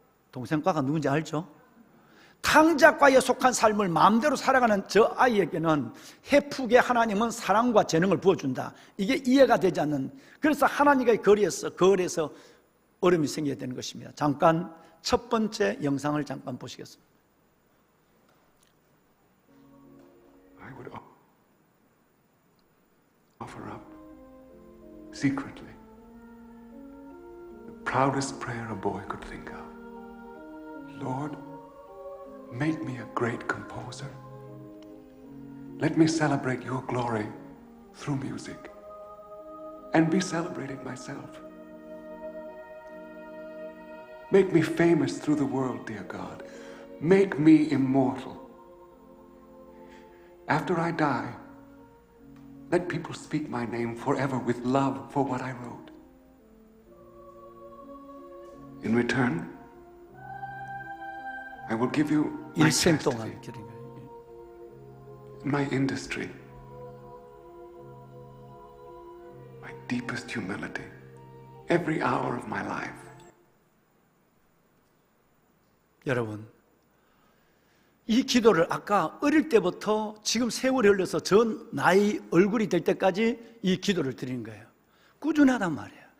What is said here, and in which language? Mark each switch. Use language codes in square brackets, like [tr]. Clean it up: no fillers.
[ko] 동생과가 누군지 알죠? 탕자과에 속한 삶을 마음대로 살아가는 저 아이에게는 해프게 하나님은 사랑과 재능을 부어준다. 이게 이해가 되지 않는, 그래서 하나님과의 거리에서 어려움이 생겨야 되는 것입니다. 잠깐 첫 번째 영상을 잠깐 보시겠습니다. [en] I would offer up secretly the proudest prayer a boy could think of. Lord, make me a great composer. Let me celebrate your glory through music and be celebrated myself. Make me famous through the world, dear God. Make me immortal. After I die, let people speak my name forever with love for what I wrote. In return, I will give you my [ko] 일생 [en] chastity, [ko] 동안 기른 거예요. [en] my industry, my deepest humility, every hour of my life. [ko] 여러분, 이 기도를 아까 어릴 때부터 지금 세월이 흘러서 전 나이 얼굴이 될 때까지 이 기도를 드리는 거예요. 꾸준하단 말이에요.